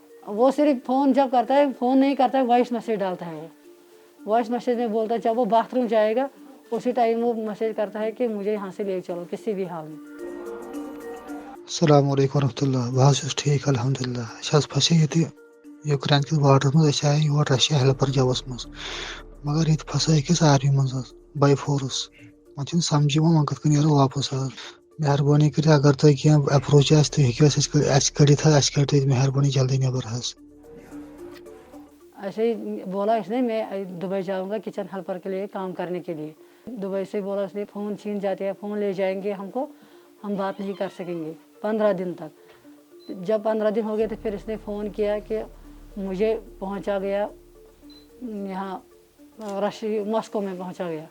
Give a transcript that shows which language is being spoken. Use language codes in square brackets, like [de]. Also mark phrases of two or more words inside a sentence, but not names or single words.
[ur] وہ صرف فون جب کرتا ہے، فون نہیں کرتا ہے، وائس میسیج ڈالتا ہے۔ وہ وائس میسیج میں بولتا ہے جب وہ باتھ روم جائے گا اسی ٹائم وہ میسیج کرتا ہے کہ مجھے یہاں سے لے چلو کسی بھی حال میں۔ [ar] السلام علیکم ورحمۃ اللہ، [ur] بہت ٹھیک الحمدللہ۔ [ks] پھسے یہ یوکرین کس بارڈر مز آئے یور [en] Russia helper [ks] جبس مز، مگر یہ پھسے أکس آرمی مز [en] by force. [ks] وۄنۍ سمجھی وۄنۍ کِتھ کٔنۍ نیرو واپس حظ۔ مہربٲنی کٔرِتھ اگر تۄہہِ کینٛہہ اپروچ آسہِ تُہۍ ہیٚکِو اَسہِ کٔڑِتھ حظ، اَسہِ کٔڑۍ تُہۍ مہربٲنی جلدی نیبر حظ۔ [ur] ایسے ہی بولا اس نے میں دبئی جاؤں گا کچن ہیلپر کے لیے کام کرنے کے لیے۔ دبئی سے بولا اس نے فون چھین جاتے ہیں، فون لے جائیں گے ہم کو، ہم بات نہیں کر سکیں گے 15 دن تک۔ جب 15 دن ہو گئے تو پھر اس نے فون کیا کہ مجھے پہنچا گیا یہاں ماسکو میں پہنچا گیا۔